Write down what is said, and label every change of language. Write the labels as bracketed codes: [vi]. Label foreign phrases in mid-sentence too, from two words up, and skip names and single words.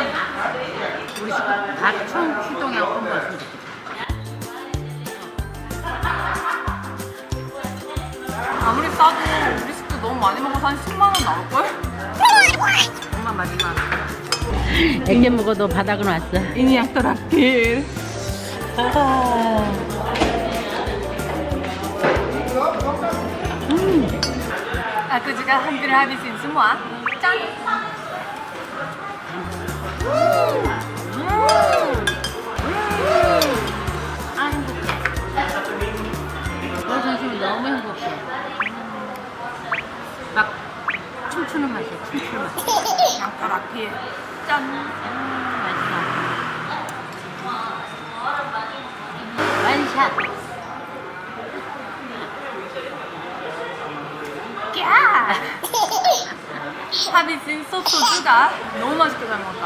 [ko] 우리 집 가충 출동에 한번 왔으면 좋겠다. 아무리 싸도 우리 식구 너무 많이 먹어서 한 10만 원 나올걸? 엄마 마지막. 액젓 먹어도 바닥은 왔어. [id] Ini yang terakhir. Aku juga hampir habisin semua. [ko] 짠! 아, 행복해. 오늘 점심이 너무 행복해. 막 춤추는 맛이야, 춤추는 맛. [id] Yang terakhir. [ko] 짠! 맛있어. 완샷. 야! 하비진 소토주가 너무 맛있게 잘 먹었다.